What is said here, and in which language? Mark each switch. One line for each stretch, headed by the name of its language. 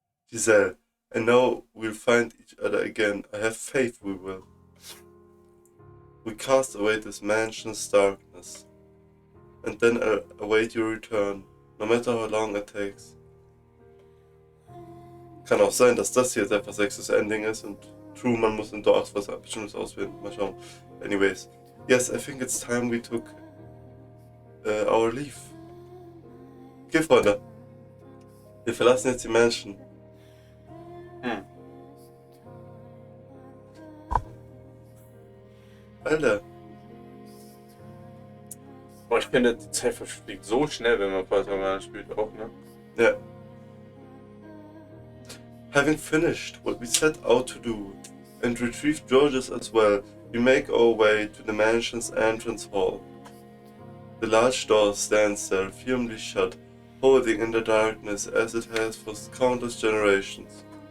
English: Giselle, I know we'll find each other again. I have faith we will. We cast away this mansion's darkness, and then await your return, no matter how long it takes.
German: Kann auch sein, dass das hier jetzt einfach sechstes Ending ist und true, man muss in Dogs was Bestimmtes auswählen. Mal schauen.
English: Anyways, yes, I think it's time we took our leave.
German: Okay, Freunde. Wir verlassen jetzt die Mansion. Alter. Boah, ich finde, die Zeit verfliegt so schnell, wenn man Fata Morgana spielt auch, ne? Ja.
English: Having finished what we set out to do and retrieved Georges as well, we make our way to the mansion's entrance hall. The large door stands there, firmly shut, holding in the darkness as it has for countless generations.